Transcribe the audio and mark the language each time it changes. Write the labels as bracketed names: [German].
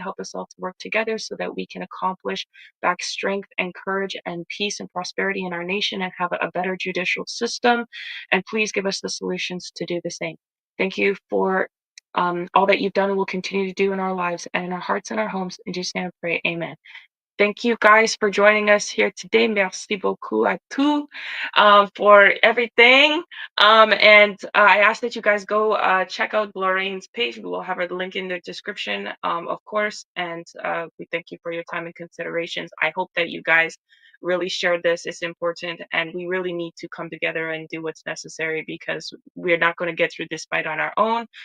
[English] Help us all to work together so that we can accomplish back strength and courage and peace and prosperity in our nation and have a better judicial system. And please give us the solutions to do the same. Thank you for all that you've done and will continue to do in our lives and in our hearts and our homes. In Jesus' name I pray, amen. Thank you guys for joining us here today. [French] Merci beaucoup à tous [English] for everything. And I ask that you guys go check out Gloriane's page. We will have her link in the description, of course. And we thank you for your time and considerations. I hope that you guys really share this. It's important. And we really need to come together and do what's necessary because we're not going to get through this fight on our own.